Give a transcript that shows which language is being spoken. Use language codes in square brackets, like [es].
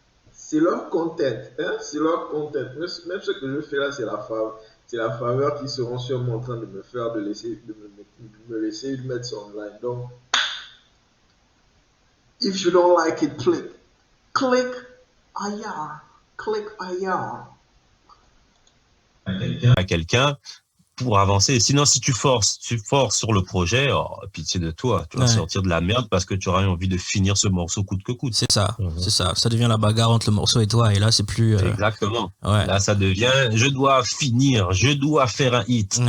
[fr] C'est leur content, hein? C'est leur content. Même ce que je fais là, c'est la faveur qu'ils seront sûrement en train de me faire de me laisser mettre ça online. [en] Donc, if you don't like it, click IR. Click IR. [fr] À quelqu'un pour avancer. Sinon, si tu forces sur le projet, pitié de toi, tu vas sortir de la merde parce que tu auras envie de finir ce morceau coûte que coûte. C'est ça, c'est ça. Ça devient la bagarre entre le morceau et toi, et là, c'est plus... Exactement. Ouais. Là, ça devient, je dois finir, je dois faire un hit.